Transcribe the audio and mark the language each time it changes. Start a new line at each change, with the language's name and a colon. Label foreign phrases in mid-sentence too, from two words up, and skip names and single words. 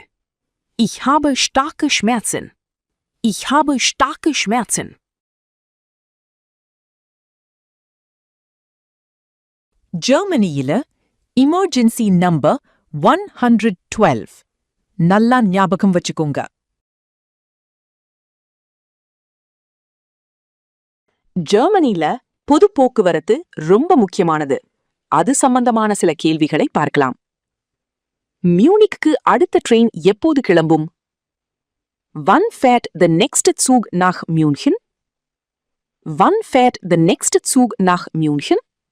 German: Ich habe starke Schmerzen. Ich habe starke Schmerzen.
Tamil: ஜெர்மனியில
English: emergency number
Tamil: 112 நல்லா ஞாபகம் வச்சுக்கோங்க. ஜெர்மனில பொது போக்குவரத்து ரொம்ப முக்கியமானது. அது சம்பந்தமான சில கேள்விகளை பார்க்கலாம். மியூனிக்கு அடுத்த ட்ரெயின் எப்போது கிளம்பும்?
German: Wann fährt der nächste Zug nach München? Wann fährt der nächste Zug nach München?